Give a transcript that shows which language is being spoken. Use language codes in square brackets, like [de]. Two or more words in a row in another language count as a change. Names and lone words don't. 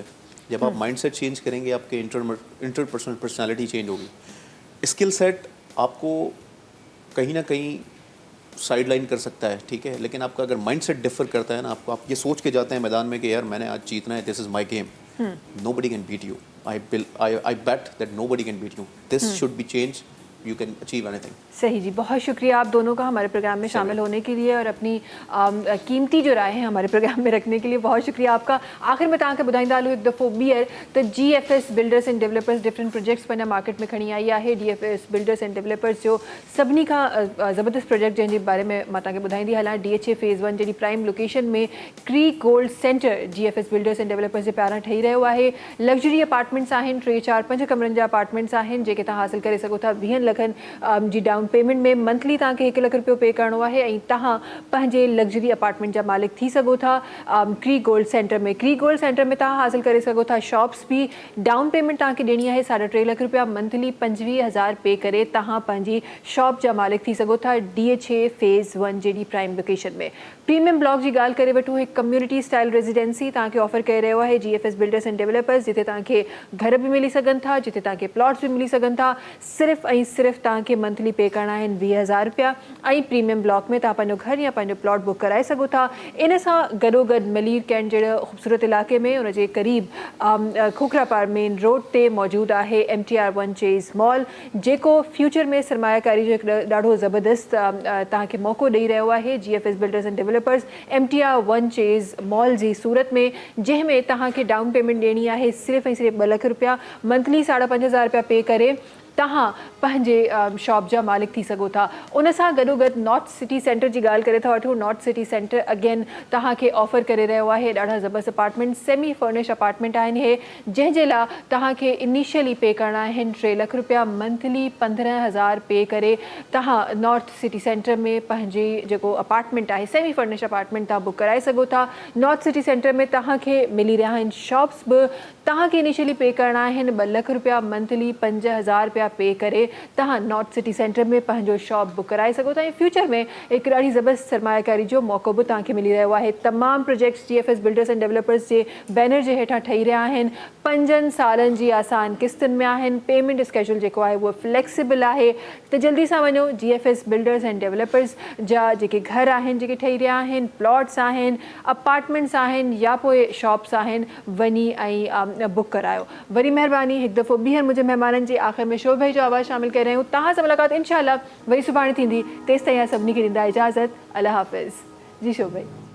[ur] جب آپ [en] mindset change [ur] کریں گے آپ کے [en] interpersonal personality change [ur] ہوگی. [en] skill set [ur] آپ کو کہیں نہ کہیں [en] side line [ur] کر سکتا ہے، ٹھیک ہے، لیکن آپ کا اگر [en] mindset differ [ur] کرتا ہے نا، آپ کو آپ یہ سوچ کے جاتے ہیں میدان میں کہ یار میں نے آج جیتنا ہے, [en] this is my game, nobody can beat you, I bet that nobody can beat you, this should be change, you can achieve anything. [ur] صحیح جی، بہت شکریہ آپ دونوں کا ہمارے پروگرام میں شامل ہونے کے لیے اور اپنی قیمتی جو رائے ہے ہمارے پروگرام میں رکھنے کے لیے بہت شکریہ آپ کا. [sd] आखिर में तव्हांखे ॿुधाईंदालूं हिकु दफ़ो ॿीहर त GFS बिल्डर्स एंड डेवलपर्स [en] different projects [sd] पंहिंजा मार्केट में खणी आई आहे। DFS बिल्डर्स एंड डेवलपर्स जो सभिनी खां ज़बरदस्त प्रोजेक्ट जंहिंजे बारे में मां तव्हांखे ॿुधाईंदी हलां, DHA फेज़ 1 जहिड़ी [en] prime location [sd] में क्रीक गोल्ड सेंटर GFS बिल्डर्स एंड डेवलपर्स जे पारां ठही रहियो आहे। [en] luxury apartments [sd] आहिनि, 3, 4, 5 कमरनि जा अपार्टमेंट्स आहिनि जेके तव्हां हासिल करे सघो था 20 लखनि जी [en] down payment [sd] में। मंथली तव्हांखे 1 लख रुपयो पे करिणो आहे ऐं तव्हां पंहिंजे [en] luxury apartment [sd] जा मालिक थी सघो था क्रीक गोल्ड सेंटर में। क्रीक गोल्ड सेंटर में तव्हां हासिल करे सघो था शॉप्स भी। [en] down payment [sd] तव्हांखे ॾियणी आहे 3.5 लख रुपया, मंथली 25,000 पे करे तव्हां पंहिंजी शॉप जा मालिक थी सघो था DHA फेज़ 1 जहिड़ी [en] prime location [sd] में। [en] premium block [sd] जी ॻाल्हि करे वठूं, हिकु [en] community style residency [sd] तव्हांखे ऑफर करे रहियो आहे GFS बिल्डर्स एंड डेवलपर्स, जिते तव्हांखे घर भी मिली सघनि था, जिते तव्हांखे प्लॉट्स भी मिली सघनि था। सिर्फ़ु ऐं सिर्फ़ु तव्हांखे [en] monthly pay [sd] करणा आहिनि 20,000 रुपया ऐं [en] premium block [sd] में तव्हां पंहिंजो घर या पंहिंजो प्लॉट बुक कराए सघो था। इन सां गॾोगॾु मलीर कैंट जहिड़े ख़ूबसूरत इलाइक़े में उनजे क़रीब खोखरापार मेन रोड ते मौजूदु आहे MTR 1 चेज़ मॉल, जेको फ्यूचर में सरमायाकारी जो हिकु ॾाढो ज़बरदस्त तव्हांखे मौक़ो ॾेई रहियो आहे। GFS बिल्डर्स एंड डेवलपर्स MTR 1 चेज़ मॉल जी सूरत में, जंहिंमें तव्हांखे [en] down payment [sd] ॾियणी आहे सिर्फ़ु ऐं सिर्फ़ु 2 लख रुपया, मंथली 5,500 रुपया पे करे तव्हां पंहिंजे शॉप जा मालिक थी सघो था। उन सां गॾोगॾु नॉर्थ सिटी सेंटर जी ॻाल्हि करे था वठूं। नॉर्थ सिटी सेंटर अगेन तव्हांखे ऑफर करे रहियो आहे ॾाढा ज़बरदस्त अपार्टमेंट, [en] semi furnish apartment [sd] आहिनि इहे, जंहिंजे लाइ तव्हांखे [en] initially pay [sd] करणा आहिनि 3 लख रुपया, मंथली 15,000 पे करे तव्हां नॉर्थ सिटी सेंटर में पंहिंजी जेको अपार्टमेंट आहे [en] semi furnish apartment [sd] तव्हां बुक कराए सघो था। नॉर्थ सिटी सेंटर में तव्हांखे मिली रहिया आहिनि शॉप्स बि। तव्हांखे [en] initially pay [sd] करणा आहिनि 2 लख रुपया, मंथली 5,000 रुपया पे करे तव्हां नॉर्थ सिटी सेंटर में पंहिंजो शॉप बुक कराए सघो था। ऐं फ्यूचर में हिकु ॾाढी ज़बरदस्त सरमायाकारी जो मौक़ो बि तव्हांखे मिली रहियो आहे। तमामु प्रोजेक्ट्स GFS बिल्डर्स एंड डेवलपर्स जे बैनर जे हेठां ठही रहिया आहिनि। 5 सालनि जी आसान किस्तुनि में आहिनि। [en] payment schedule [sd] जेको आहे उहो फ्लेक्सिबल आहे। त जल्दी सां वञो GFS बिल्डर्स एंड डेवलपर्स जा जेके घर आहिनि जेके ठही रहिया आहिनि, प्लॉट्स आहिनि, अपार्टमेंट्स आहिनि या पोइ शॉप्स आहिनि, वञी ऐं बुक करायो। वरी महिरबानी हिकु दफ़ो ॿीहर मुंहिंजे महिमाननि जे आख़िर में शोभ भाई जो आवाज़ु शामिल करे रहिया आहियूं। तव्हां सां मुलाक़ात इंशाअल्लाह वरी सुभाणे थींदी। तेसि ताईं सभिनी खे ॾींदा इजाज़त। अल्लाह हाफ़िज़। जी शोभ भाई।